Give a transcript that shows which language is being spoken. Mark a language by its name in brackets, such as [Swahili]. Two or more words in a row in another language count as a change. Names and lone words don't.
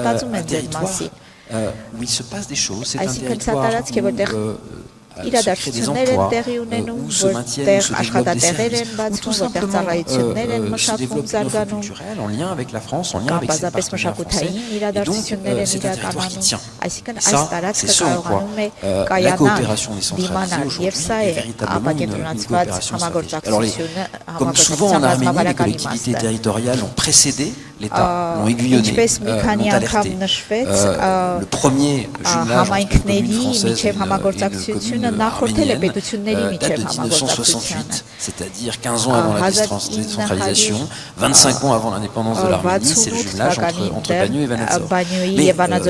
[Armenian] մտածում են ձեր մասին, այսինքն սա տարածք է, որտեղ իրադարձություններ են տեղի ունենում, որտեղ աշխատատեղեր են բացվում, որտեղ ծառայություններ են մշակվում, զարգանում, բազապես մշակութային իրադարձություններ են իրականանում, այսինքն այս տարածքը կարողանում է կայանալ, դիմանալ, եւ սա է ապակենտրոնացված համագործակցությունը, [French] համագործակցության les collectivités territoriales ont précédé l'État, l'ont aiguillonné, l'ont alerté. Le premier jumelage entre communes françaises et arméniennes date de 1968, c'est-à-dire 15 ans avant la décentralisation, 25 ans avant l'indépendance de l'Arménie, c'est le jumelage entre Bagneux et Vanadzor.